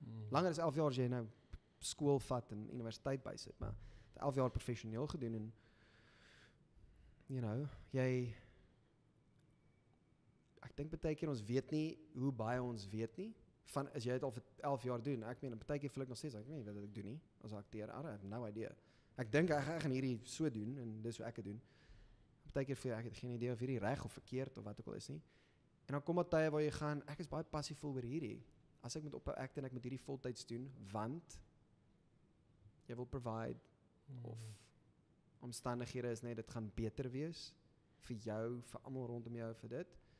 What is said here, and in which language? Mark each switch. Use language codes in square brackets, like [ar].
[af] Langer as 11 jaar as jy nou skool vat en universiteit bysit, maar 11 jaar professioneel gedoen en [en] you know, [af] ek dink baie keer ons weet nie hoe baie ons weet nie, van as jy dit al vir 11 jaar doen, ek meen, baie keer voel ek nog steeds, ek weet nie wat ek doen nie, as 'n akteur, [en] I have no idea. [af] Ek dink ek gaan hierdie so doen, en dis hoe ek dit doen. Baie keer voel ek het geen idee of hierdie reg of verkeerd, of wat ook al is nie. En dan kom daar tye waar jy gaan, ek is baie passievol oor hierdie, as ek moet ophou act en ek moet hierdie voltyds doen, want jy wil provide, of omstandighede is net, dit gaan beter wees, vir jou, vir almal rondom jou, vir dit.